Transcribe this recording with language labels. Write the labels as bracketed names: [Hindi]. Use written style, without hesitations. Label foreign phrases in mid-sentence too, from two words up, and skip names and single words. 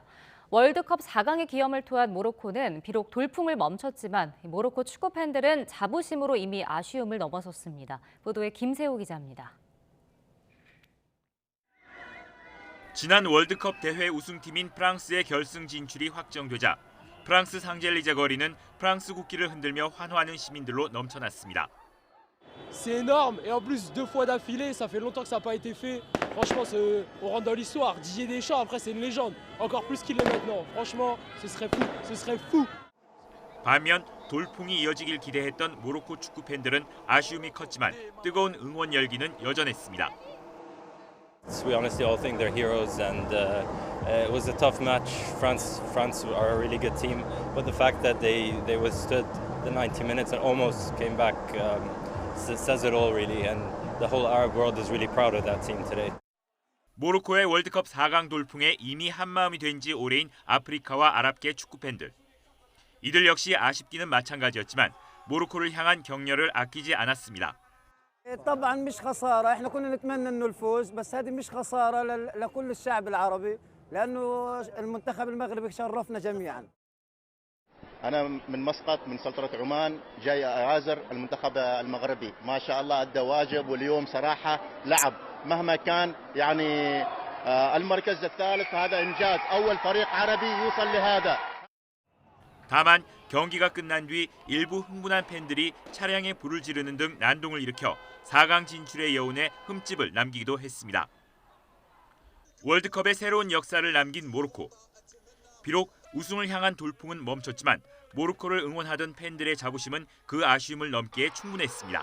[Korean] 월드컵 4강의 기염을 토한 모로코는 비록 돌풍을 멈췄지만 모로코 축구 팬들은 자부심으로 이미 아쉬움을 넘어섰습니다. 보도에 김세호 기자입니다. 지난 월드컵 대회 우승팀인 프랑스의 결승 진출이 확정되자 프랑스 상젤리제 거리는 프랑스 국기를 흔들며 환호하는 시민들로 넘쳐났습니다. [French] c'est énorme. Et en plus, 2 fois d'affilée, ça fait longtemps que ça n'a pas été fait. Franchement, on rentre dans l'histoire. Didier Deschamps, après, c'est une légende. Encore plus qu'il l'est maintenant. Franchement, ce serait fou. Ce serait fou. [Korean] 반면 돌풍이 이어지길 기대했던 모로코 축구 팬들은 아쉬움이 컸지만 뜨거운 응원 열기는 여전했습니다. [English] We honestly all think they're heroes, and it was a tough match. France are a really good team, but the fact that they withstood the 90 minutes and almost came back says it all, really. And the whole Arab world is really proud of that team today. [Korean] 모로코의 월드컵 4강 돌풍에 이미 한마음이 된 지 오래인 아프리카와 아랍계 축구 팬들. 이들 역시 아쉽기는 마찬가지였지만 모로코를 향한 격려를 아끼지 않았습니다. [Arabic] طبعا مش خساره، احنا كنا نتمنى انه الفوز، بس هذه مش خساره لكل الشعب العربي، لانه المنتخب المغربي شرفنا جميعا. انا من مسقط من سلطنه عمان، جاي اعازر المنتخب المغربي، ما شاء الله ادى واجب، واليوم صراحه لعب مهما كان يعني المركز الثالث، هذا انجاز، اول فريق عربي يوصل لهذا. [Korean] 다만 경기가 끝난 뒤 일부 흥분한 팬들이 차량에 불을 지르는 등 난동을 일으켜 4강 진출의 여운에 흠집을 남기기도 했습니다. 월드컵의 새로운 역사를 남긴 모로코. 비록 우승을 향한 돌풍은 멈췄지만 모로코를 응원하던 팬들의 자부심은 그 아쉬움을 넘기에 충분했습니다.